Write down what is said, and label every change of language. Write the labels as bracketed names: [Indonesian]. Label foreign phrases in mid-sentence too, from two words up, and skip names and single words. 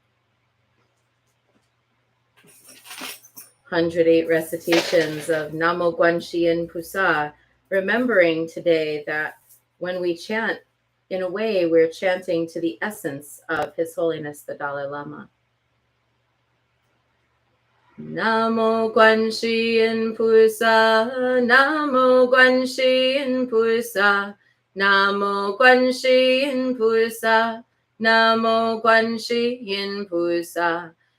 [English] 108 recitations of [Chinese] 南无观音菩萨, [English] remembering today that when we chant, in a way, we're chanting to the essence of His Holiness the Dalai Lama. [Chinese] 南无观音菩萨，南无观音菩萨，南无观音菩萨，南无观音菩萨.